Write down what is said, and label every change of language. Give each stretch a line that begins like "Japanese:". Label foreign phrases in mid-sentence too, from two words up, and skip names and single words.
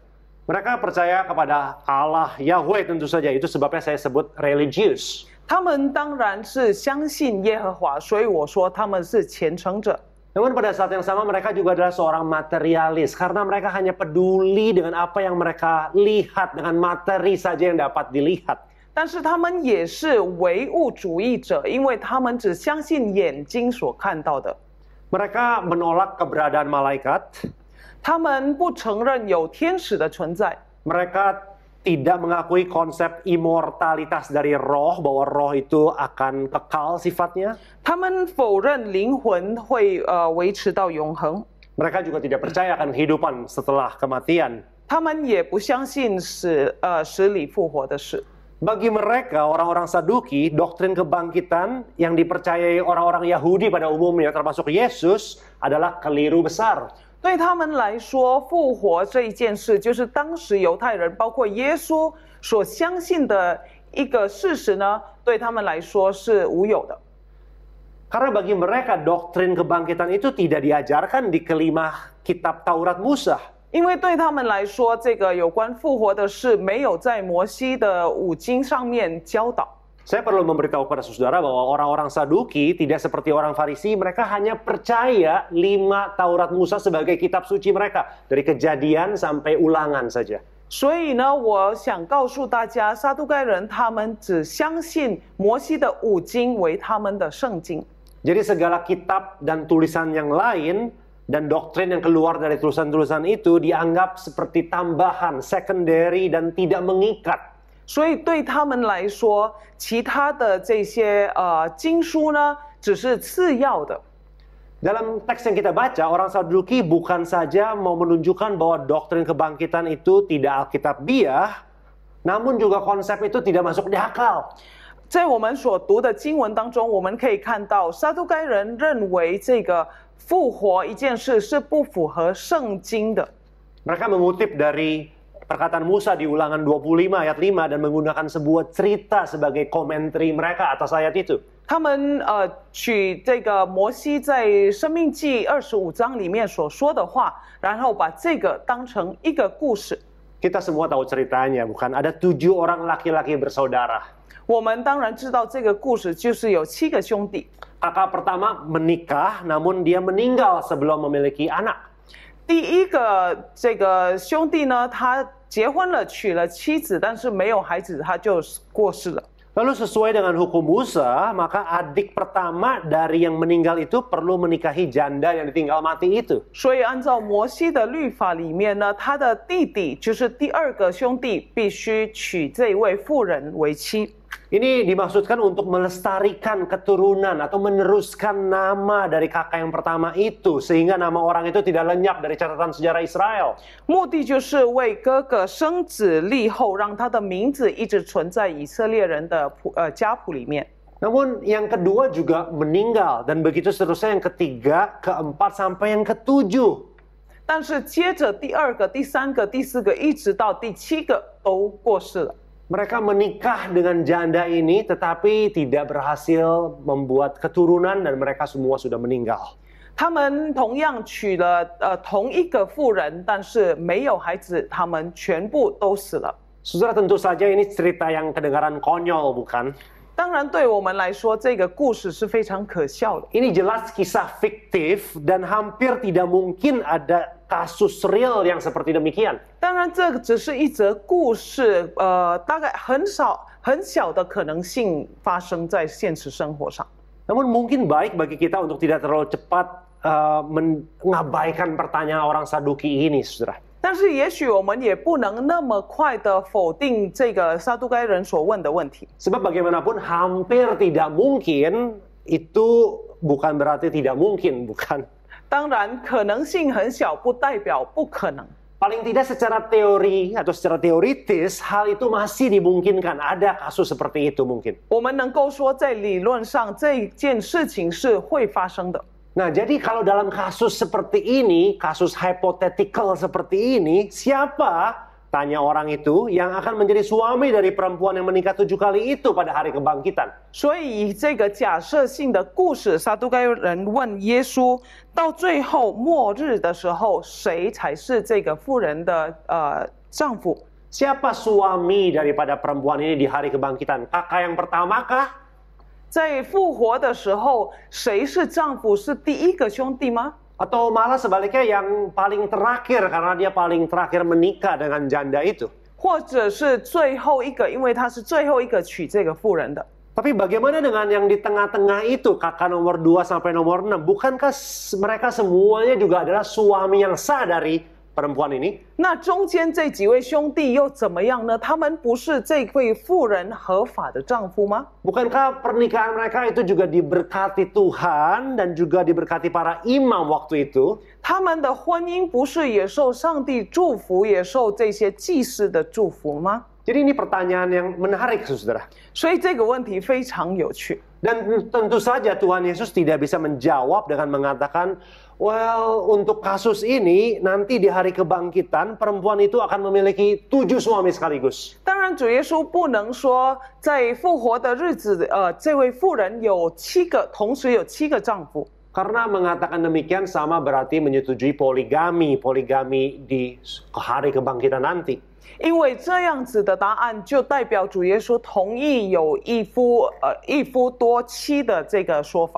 Indonesian: Mereka percaya kepada Allah Yahweh tentu saja, itu sebabnya saya sebut religius.
Chinese: 他们当然是相信耶和华，所以我说他们是虔诚者。
Indonesian: Namun pada saat yang sama mereka juga adalah seorang materialis karena mereka hanya peduli dengan apa yang mereka lihat, dengan materi saja yang dapat dilihat.
Chinese: 但是他们也是唯物主义者，因为他们只相信眼睛所看到的。
Indonesian: Mereka menolak keberadaan malaikat.
Chinese: 他们不承认有天使的存在。
Indonesian: Mereka tidak mengakui konsep immortalitas dari roh, bahwa roh itu akan kekal sifatnya.
Chinese: 他们否认灵魂会维持到永恒。
Indonesian: Mereka juga tidak percaya akan kehidupan setelah kematian.
Chinese: 他们也不相信死里复活的事。
Indonesian: Bagi mereka, orang-orang Saduki, doktrin kebangkitan yang dipercayai orang-orang Yahudi pada umumnya, termasuk Yesus, adalah keliru besar.
Chinese: 对他们来说，复活这一件事，就是当时犹太人，包括耶稣所相信的一个事实呢，对他们来说是无有的。
Indonesian: Karena bagi mereka doktrin kebangkitan itu tidak diajarkan di kelima kitab Taurat Musa.
Chinese: 因为对他们来说，这个有关复活的事没有在摩西的五经上面教导。
Indonesian: Saya perlu memberitahu kepada saudara bahwa orang-orang Saduki tidak seperti orang Farisi, mereka hanya percaya 5 Taurat Musa sebagai kitab suci mereka, dari Kejadian sampai Ulangan saja.
Chinese: 所以呢，我想告诉大家，撒都该人他们只相信摩西的五经为他们的圣经。
Indonesian: Jadi segala kitab dan tulisan yang lain dan doktrin yang keluar dari tulisan-tulisan itu dianggap seperti tambahan, secondary dan tidak mengikat.
Chinese: 所以对他们来说，其他的这些经书呢，只是次要的。
Indonesian: Dalam teks yang kita baca, orang Saduki bukan saja mau menunjukkan bahwa doktrin kebangkitan itu tidak alkitabiah, namun juga konsep itu tidak masuk di akal.
Chinese: 在我们所读的经文当中，我们可以看到，撒都该人认为这个复活一件事是不符合圣经的。
Indonesian: Mereka mengutip dari perkataan Musa di Ulangan 25 ayat 5 dan menggunakan sebuah cerita sebagai komentari mereka atas ayat itu.
Chinese: 他们取这个摩西在《生命记》25章里面所说的话，然后把这个当成一个故事。
Indonesian: Kita semua tahu ceritanya, bukan? Ada 7 orang laki-laki bersaudara.
Chinese: 我们当然知道这个故事就是有7个兄弟。
Indonesian: Kakak pertama menikah, namun dia meninggal sebelum memiliki anak.
Chinese: 第一个这个兄弟呢，他结婚了，娶了妻子，但是没有孩子，他就过世了。
Indonesian: Lalu sesuai dengan hukum Musa, maka adik pertama dari yang meninggal itu perlu menikahi janda yang ditinggal mati itu.
Chinese: 所以按照摩西的律法里面呢，他的弟弟就是第二个兄弟，必须娶这位妇人为妻。
Indonesian: Ini dimaksudkan untuk melestarikan keturunan atau meneruskan nama dari kakak yang pertama itu, sehingga nama orang itu tidak lenyap dari catatan sejarah Israel.
Chinese: 目的就是为哥哥生子立后，让他的名字一直存在以色列人的家谱里面。
Indonesian: Namun yang kedua juga meninggal, dan begitu seterusnya yang ketiga, keempat, sampai yang ketujuh.
Chinese: 但是接着第二个、第三个、第四个，一直到第7个都过世了。
Indonesian: Mereka menikah dengan janda ini tetapi tidak berhasil membuat keturunan dan mereka semua sudah meninggal.
Chinese: 他们同样娶了同一个妇人，但是没有孩子，他们全部都死了。
Indonesian: Saudara, tentu saja ini cerita yang kedengaran konyol, bukan?
Chinese: 当然，对我们来说，这个故事是非常可笑的。
Indonesian: Ini jelas kisah fiktif dan hampir tidak mungkin ada kasus real yang seperti demikian.
Chinese: 当然，这只是一则故事，大概很小的可能性发生在现实生活上。
Indonesian: Namun mungkin baik bagi kita untuk tidak terlalu cepat mengabaikan pertanyaan orang Saduki ini, saudara.
Chinese: 但是，也许我们也不能那么快的否定这个撒都该人所问的问题。
Indonesian: Sebab bagaimanapun hampir tidak mungkin itu bukan berarti tidak mungkin, bukan?
Chinese: 当然，可能性很小，不代表不可能。
Indonesian: Paling tidak secara teori atau secara teoritis hal itu masih dimungkinkan. Ada kasus seperti itu mungkin.
Chinese: 我们能够说，在理论上这件事情是会发生的。
Indonesian: Nah, jadi kalau dalam kasus seperti ini, kasus hypothetical seperti ini, siapa, tanya orang itu, yang akan menjadi suami dari perempuan yang menikah 7 kali itu pada hari kebangkitan?
Chinese: 所以以这个假设性的故事，撒都该人问耶稣，到最后末日的时候，谁才是这个妇人的丈夫？
Indonesian: Siapa suami daripada perempuan ini di hari kebangkitan? Kakak yang pertama kah?
Chinese: 在复活的时候，谁是丈夫？是第一个兄弟吗？
Indonesian: Atau malah sebaliknya yang paling terakhir karena dia paling terakhir menikah dengan janda itu?
Chinese: 或者是最后一个，因为他是最后一个娶这个妇人的。
Indonesian: Tapi bagaimana dengan yang di tengah-tengah itu, kakak nomor 2 sampai nomor 6? Bukankah mereka semuanya juga adalah suami yang sah dari perempuan ini?
Chinese: 那中间这几位兄弟又怎么样呢？他们不是这位妇人合法的丈夫吗？
Indonesian: Bukankah pernikahan mereka itu juga diberkati Tuhan dan juga diberkati para imam waktu itu?
Chinese: 他们的婚姻不是也受上帝祝福，也受这些祭司的祝福吗？
Indonesian: Jadi ini pertanyaan yang menarik, saudara.
Chinese: 所以这个问题非常有趣。
Indonesian: Dan tentu saja Tuhan Yesus tidak bisa menjawab dengan mengatakan, well, untuk kasus ini nanti di hari kebangkitan perempuan itu akan memiliki 7 suami sekaligus.
Chinese: 当然，主耶稣不能说在复活的日子，这位妇人有同时有7个丈夫。
Indonesian: Karena mengatakan demikian sama berarti menyetujui poligami di hari kebangkitan nanti.
Chinese: 因为这样子的答案就代表主耶稣同意有一夫多妻的这个说法。